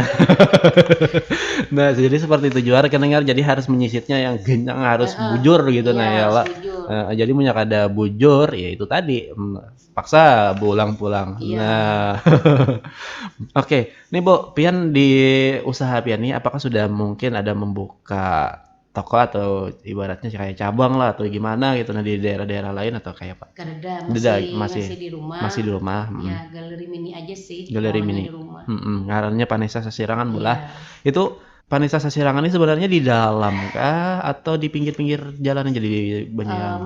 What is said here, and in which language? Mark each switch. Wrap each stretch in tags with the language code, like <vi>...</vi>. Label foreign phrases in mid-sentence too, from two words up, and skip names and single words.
<id>Nah jadi seperti itu juara dengar. Jadi harus menyisitnya yang gancang harus bujur gitu ya lah.</id> <bjn>Jadi punya kada bujur ya itu tadi paksa pulang.</bjn> <id>Nah oke, nih Bu, pian di usaha pian nih apakah sudah mungkin ada membuka toko atau ibaratnya kayak cabang lah atau gimana gitu di daerah-daerah lain atau kayak apa? Masih di rumah. Masih di rumah. Ya galeri mini aja sih. Galeri mini. Ngarannya Vanessa Sasirangan bola. Itu Vanessa Sasirangan ini sebenarnya di dalam kah atau di pinggir-pinggir jalan aja di banyak?</id>